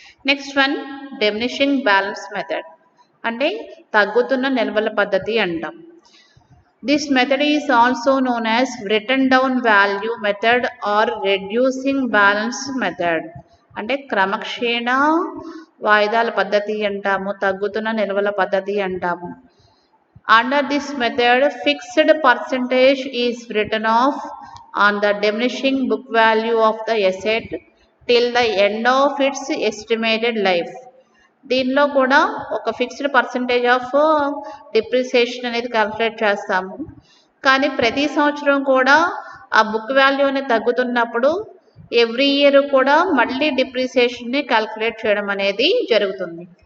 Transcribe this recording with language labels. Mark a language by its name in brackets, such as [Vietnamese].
[Telugu] Next one, diminishing balance method, అంటే తగ్గుతున్న నిల్వల పద్ధతి అంటాం. [English] This method is also known as written down value method or reducing balance method. [Telugu] అంటే క్రమక్షేణ వాయిదాల పద్ధతి అంటాము, తగ్గుతున్న నిల్వల పద్ధతి అంటాము. [English] Under this method, fixed percentage is written off on the diminishing book value of the asset till the end of its estimated life. [Telugu] దీనిలో కూడా ఒక ఫిక్స్డ్ పర్సంటేజ్ ఆఫ్ డిప్రిసియేషన్ అనేది క్యాలిక్యులేట్ చేస్తాము. కానీ ప్రతి సంవత్సరం కూడా ఆ బుక్ వాల్యూ అనేది తగ్గుతున్నప్పుడు ఎవ్రీ ఇయర్ కూడా మళ్ళీ డిప్రిసియేషన్ని క్యాలిక్యులేట్ చేయడం అనేది జరుగుతుంది.